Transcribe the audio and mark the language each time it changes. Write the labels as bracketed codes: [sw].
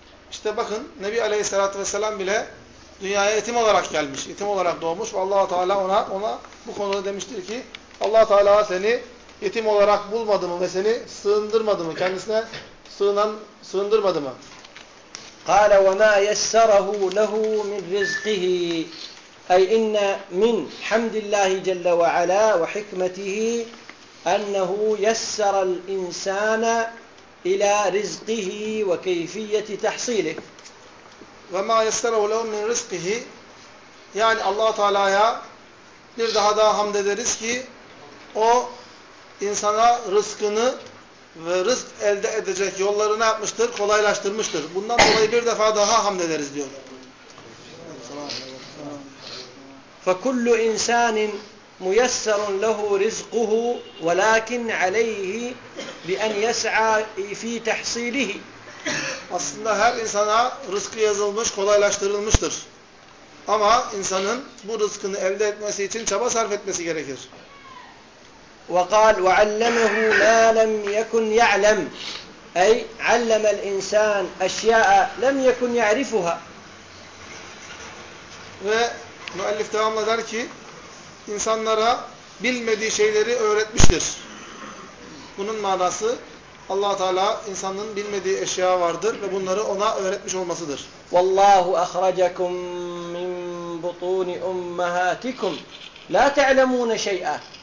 [tr] İşte bakın Nebi Aleyhisselatü Vesselam bile dünyaya yetim olarak gelmiş, yetim olarak doğmuş ve Allah-u Teala ona bu konuda demiştir ki Allah-u Teala seni yetim olarak bulmadı mı ve seni sığındırmadı mı, kendisine sığındırmadı mı? [ar] قال وما يسره له من رزقه اي ان من حمد الله جل وعلا وحكمته انه يسر الانسان الى رزقه وكيفيه تحصيله وما يسره له من رزقه يعني الله تعالى [tr] bir daha da hamd ederiz ki o insana rızkını ve rızk elde edecek yolları ne yapmıştır? Kolaylaştırmıştır. Bundan dolayı bir defa daha hamd ederiz diyor. [ar] فَكُلُّ اِنْسَانٍ مُيَسَّرٌ لَهُ رِزْقُهُ وَلَاكِنْ عَلَيْهِ بِاَنْ يَسْعَى فِي تَحْصِيلِهِ [tr] Aslında her insana rızkı yazılmış, kolaylaştırılmıştır. Ama insanın bu rızkını elde etmesi için çaba sarf etmesi gerekir. [ar] وقال وعلمه ما لم يكن يعلم اي علم الانسان اشياء لم يكن يعرفها [tr] ve müellif devam eder ki insanlara bilmediği şeyleri öğretmiştir. Bunun manası Allah Teala insanın bilmediği eşya vardır ve bunları ona öğretmiş olmasıdır. [ar] Vallahu ahrajakum min butun ummahatikum la ta'lemun şey'a